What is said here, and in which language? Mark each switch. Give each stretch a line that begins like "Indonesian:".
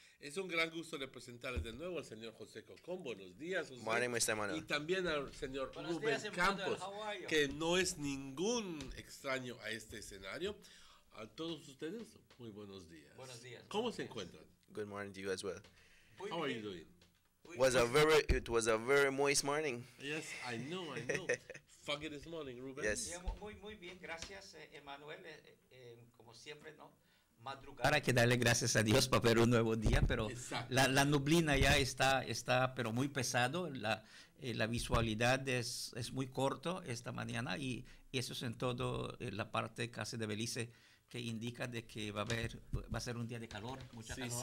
Spanish: Es un gran gusto de presentarles de nuevo al señor José Cocón. Buenos días, José.
English: Morning, Mr. Manuel.
Spanish: Y también al señor Rubén Campos, que no es ningún extraño a este escenario. A todos ustedes, muy buenos días. Buenos días. ¿Cómo se encuentran?
English: Good morning to you as well. How are you doing? It was a very moist morning. Yes, I know. Foggy this morning, Rubén. Yes.
Spanish: Muy bien, gracias, Emanuel. Como siempre, ¿no? madrugar hay que darle gracias a Dios para ver un nuevo día, pero la nublina ya está pero muy pesado, la visualidad es muy corto esta mañana y eso es en todo la parte casi de Belice que indica de que va a ser un día de calor, mucha calor.